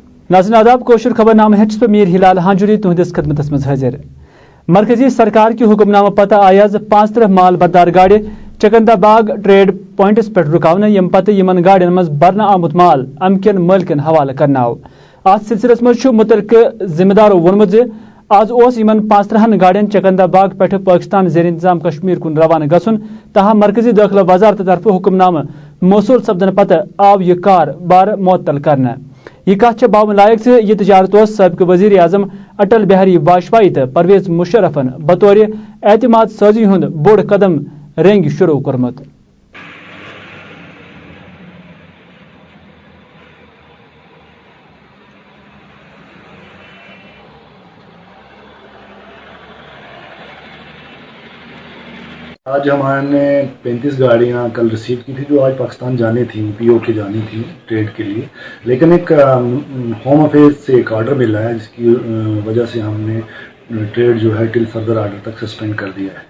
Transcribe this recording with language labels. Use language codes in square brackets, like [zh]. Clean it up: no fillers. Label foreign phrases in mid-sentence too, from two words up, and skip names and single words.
[ks] नाज़रीन आदाब कोशर खबरनामा हेच पे मीर हिलाल हांजुरी तुहदिस खदमतस मज हाजिर। मरकजी सरकार की हुक्मनामा पता आया 50 माल बरदार गाड़े चकंदाबाग ट्रेड पॉइंटस पे रुकावन यम पत यमन गाड़ियन मज बरना आमुत माल अमकन मालिकन हवाले करनाव। अत सिलसिलस मज मुतलक जिम्मेदारों वोनमुत आज ओस यमन 50 गाड़ियन चकंदाबाग पे पाकिस्तान जेर इंतजाम कश्मीर कुन रवाना गसुन, ताहम मरकजी दाखिला वजारत तरफ हुक्मनामा मौसूल सपदन पत आव यह कार बार मुअत्तल करना। यह कथ बावन लायक यह तजारत सबक वजीर आजम अटल बिहारी वाजपेयी तो परवेज मुशर्रफन बतौर एतमाद साजी हुंद बोड़ कदम रेंग शुरू कर्मुत। [hi] आज हमने 35 गाड़ियां कल रिसीव की थी जो आज पाकिस्तान जानी थी, पीओ के जानी थी ट्रेड के लिए, लेकिन एक [en] home affairs [hi] से एक ऑर्डर मिला है जिसकी वजह से हमने ट्रेड जो है [en] till further order [hi] तक सस्पेंड कर दिया है।